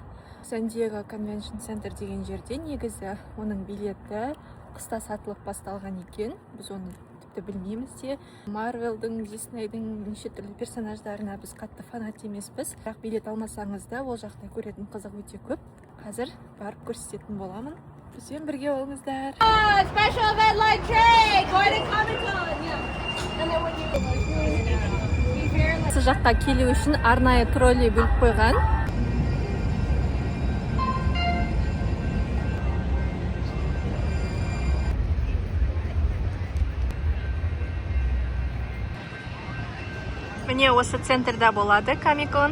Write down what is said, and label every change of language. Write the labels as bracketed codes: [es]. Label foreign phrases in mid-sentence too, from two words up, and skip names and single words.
[kk] Сан-Диего Конвеншн Центр деген жерде негізі оның билеті қыста сатылып басталған екен. Біз оны тіпті білмейміз де. Марвелдің, Диснейдің неше түрлі персонаждарына біз қатты фанат емеспіз. Бірақ билет алмасаңыз да ол жақта көретін қызық өте көп. Қазір барып көрсететін боламын. Бізбен бірге болыңыздар. [en] Special event like Trey, going to Comic-Con. And then when you [kk] Осы жаққа келу үшін арнайы троллей бөліп қойған. Міне осы центрда болады Комик-кон.